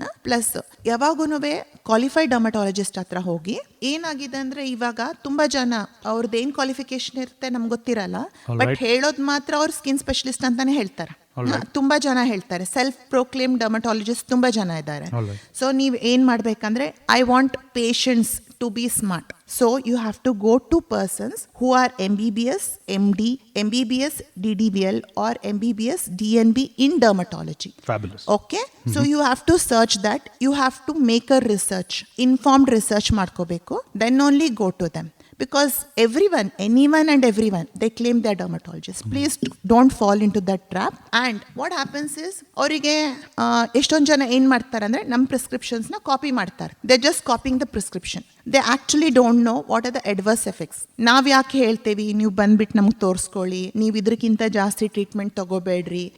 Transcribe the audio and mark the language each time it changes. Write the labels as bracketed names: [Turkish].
[Kannada] Plus ಯಾವಾಗೂ qualified dermatologist ಹತ್ರ ಹೋಗಿ, ಏನಾಗಿದೆ ಅಂದರೆ ಇವಾಗ ತುಂಬ ಜನ ಅವ್ರದ್ದು ಏನು ಕ್ವಾಲಿಫಿಕೇಶನ್ ಇರುತ್ತೆ ನಮ್ಗೆ ಗೊತ್ತಿರಲ್ಲ, ಬಟ್ ಹೇಳೋದು ಮಾತ್ರ ಅವ್ರು ಸ್ಕಿನ್ ಸ್ಪೆಷಲಿಸ್ಟ್ ಅಂತಾನೆ ಹೇಳ್ತಾರೆ. ತುಂಬಾ ಜನ ಹೇಳ್ತಾರೆ, ಸೆಲ್ಫ್ ಪ್ರೊಕ್ಲೇಮ್ ಡರ್ಮಟಾಲಜಿಸ್ಟ್ ತುಂಬಾ ಜನ ಇದ್ದಾರೆ. [English] so [Kannada] ನೀವು ಏನ್ ಮಾಡ್ಬೇಕಂದ್ರೆ, [English] I want patients to be smart. So you have to go to persons who are MBBS, MD, MBBS, DDBL or MBBS, DNB in dermatology. Fabulous. Okay? So you have to search that. You have to make a research. Informed research ಮಾಡ್ಕೋಬೇಕು. Then only go to them. Because everyone, anyone and everyone, they claim they're dermatologists. Please don't fall into that trap. And what happens is, [Kannada] ಅವರಿಗೆ ಎಷ್ಟೊಂದು ಜನ ಏನು ಮಾಡ್ತಾರೆ ಅಂದರೆ ನಮ್ಮ ಪ್ರಿಸ್ಕ್ರಿಪ್ಷನ್ಸ್ನ copy ಮಾಡ್ತಾರೆ. [English] They just copying the prescription. They actually don't know what are the adverse effects. [Kannada] ನಾವು ಯಾಕೆ ಹೇಳ್ತೇವೆ ನೀವು ಬಂದ್ಬಿಟ್ಟು ನಮ್ಗೆ ತೋರಿಸ್ಕೊಳ್ಳಿ, ನೀವು ಇದಕ್ಕಿಂತ ಜಾಸ್ತಿ ಟ್ರೀಟ್ಮೆಂಟ್ ತಗೋಬೇಡ್ರಿ.